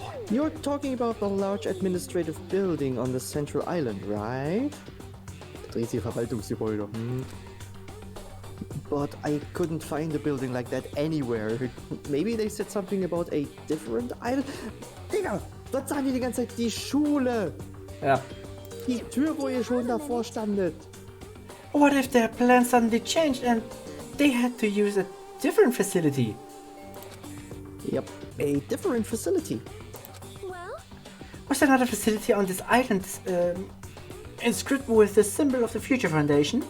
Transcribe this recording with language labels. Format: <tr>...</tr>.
<en>You're talking about the large administrative building on the central island, right? Verwaltungsgebäude. But I couldn't find a building like that anywhere. Maybe they said something about a different island.</en> <de>Digga, dort sagen die ganze Zeit die Schule. Ja. Die Tür, wo ihr schon davor standet.</de> <en>What if their plans suddenly changed and they had to use a different facility? Yep, a different facility. well, Was there not a facility on this island inscribed with the symbol of the Future Foundation?</en>